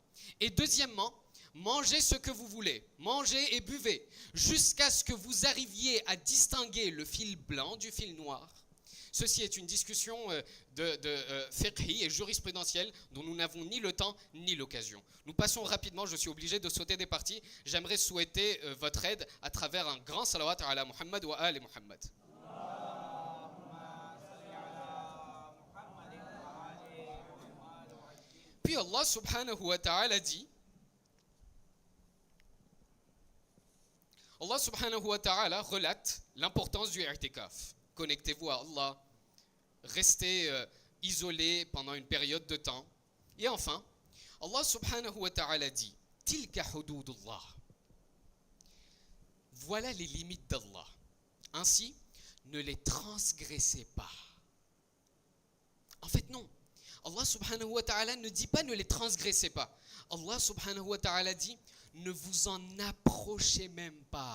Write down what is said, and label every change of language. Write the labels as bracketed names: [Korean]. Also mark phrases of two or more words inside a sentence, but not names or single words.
[French] Et deuxièmement, mangez ce que vous voulez, mangez et buvez, jusqu'à ce que vous arriviez à distinguer le fil blanc du fil noir. Ceci est une discussion de fiqhi et jurisprudentielle dont nous n'avons ni le temps ni l'occasion. Nous passons rapidement, je suis obligé de sauter des parties. J'aimerais souhaiter votre aide à travers un grand [Arabic] صلوات على محمد وآل محمد. [French] Puis [Arabic] الله سبحانه وتعالى [French] dit, [Arabic] الله سبحانه وتعالى [French] relate l'importance du i'tikaf. Connectez-vous à Allah, restez isolé pendant une période de temps. Et enfin, [Arabic] الله سبحانه وتعالى [French] dit, [Arabic] تلك حدود الله. [French] Voilà les limites d'Allah. Ainsi, ne les transgressez pas. En fait, non. [Arabic] الله سبحانه وتعالى [French] ne dit pas ne les transgressez pas. [Arabic] الله سبحانه وتعالى [French] dit, ne vous en approchez même pas.